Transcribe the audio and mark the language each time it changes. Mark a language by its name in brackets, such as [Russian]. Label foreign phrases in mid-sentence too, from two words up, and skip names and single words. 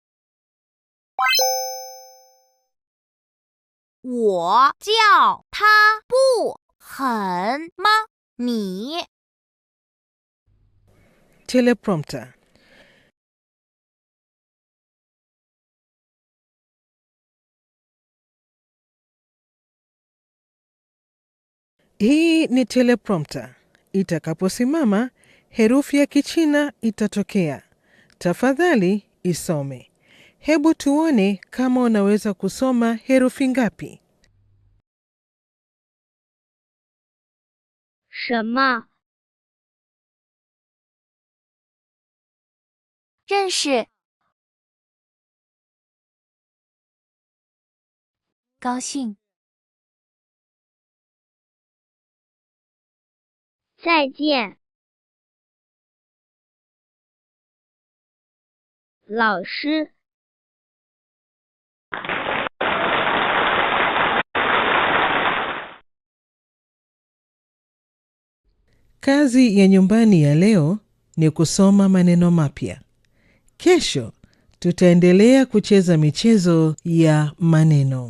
[Chinese] 我叫他不很吗？你。 [Swahili] Teleprompter. Hii ni teleprompter. Itakaposimama, herufi ya Kichina itatokea. Tafadhali isome. Hebu tuone kama unaweza kusoma herufi ngapi. [Chinese] 什么？认识。高兴。再见。老师。 [Swahili] Kazi ya nyumbani ya leo ni kusoma maneno mapya. Kesho tutaendelea kucheza michezo ya maneno.